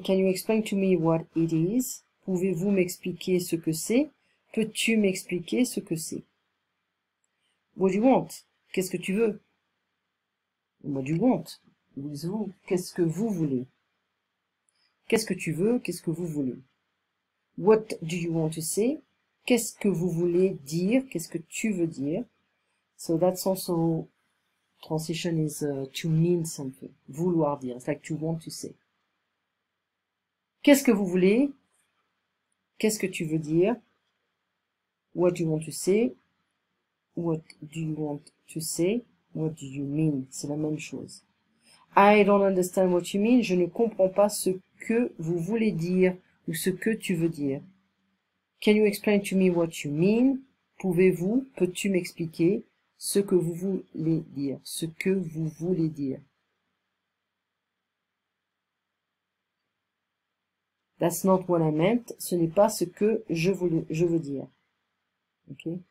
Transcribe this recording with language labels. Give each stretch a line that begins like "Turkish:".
English: Can you explain to me what it is?
French: Pouvez-vous m'expliquer ce que c'est? Peux-tu m'expliquer ce que c'est?
English: What do you want?
French: Qu'est-ce que tu veux? What do you want? Vous, qu'est-ce que vous voulez? Qu'est-ce que tu veux? Qu'est-ce que vous voulez?
English: What do you want to say?
French: Qu'est-ce que vous voulez dire? Qu'est-ce que tu veux dire?
English: So that's also transition is to mean something.
French: Vouloir dire.
English: It's like to want to say.
French: Qu'est-ce que vous voulez? Qu'est-ce que tu veux dire?
English: What do you want to say? What do you want to say? What do you mean?
French: C'est la même chose.
English: I don't understand what you mean.
French: Je ne comprends pas ce que vous voulez dire ou ce que tu veux dire.
English: Can you explain to me what you mean?
French: Pouvez-vous, peux-tu m'expliquer ce que vous voulez dire? Ce que vous voulez dire.
English: That's not what I meant.
French: Ce n'est pas ce que je veux dire. Ok?